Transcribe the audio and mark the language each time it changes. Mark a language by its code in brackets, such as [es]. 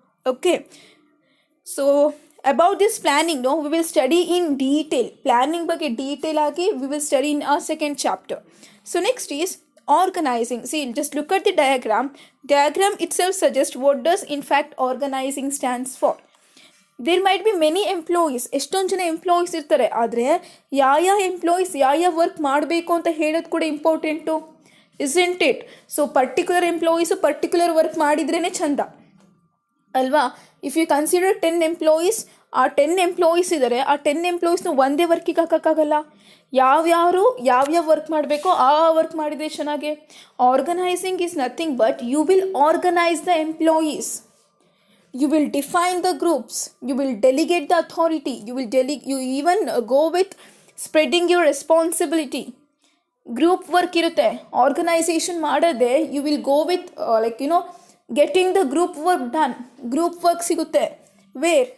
[en] Okay, so about this planning, no, we will study in detail. Planning ಬಗ್ಗೆ detail ಆಗಿ we will study in our second chapter. So next is organizing. See, just look at the diagram. Diagram itself suggests what does in fact organizing stands for. There might be many employees. [kn] ಎಷ್ಟೊಂದು ಜನ employees ಇರ್ತಾರೆ. ಆದರೆ ಯಾವ employees ಯಾವ work ಮಾಡಬೇಕು ಅಂತ ಹೇಳೋದು ಕೂಡ important, [en] isn't it? [kn] So particular employees particular work ಮಾಡಿದ್ರೇ ಚಂದ ಅಲ್ವಾ? [en] if you consider [kn] 10 ಎಂಪ್ಲಾಯೀಸ್, ಆ 10 ಎಂಪ್ಲಾಯೀಸ್ ಇದ್ದಾರೆ, ಆ 10 ಎಂಪ್ಲಾಯೀಸ್ನ ಒಂದೇ ವರ್ಕಿಗೆ ಹಾಕೋಕ್ಕಾಗಲ್ಲ. ಯಾವ್ಯಾರು ಯಾವ್ಯಾವ ವರ್ಕ್ ಮಾಡಬೇಕೋ ಆ ವರ್ಕ್ ಮಾಡಿದರೆ ಚೆನ್ನಾಗೆ. [en] Organizing is nothing but you will organize the employees. You will define the groups, you will delegate the authority, you even go with spreading your responsibility. Group work irutte, organization ಮಾಡದೆ you will go with getting the group work done. Group work sigutte. Where?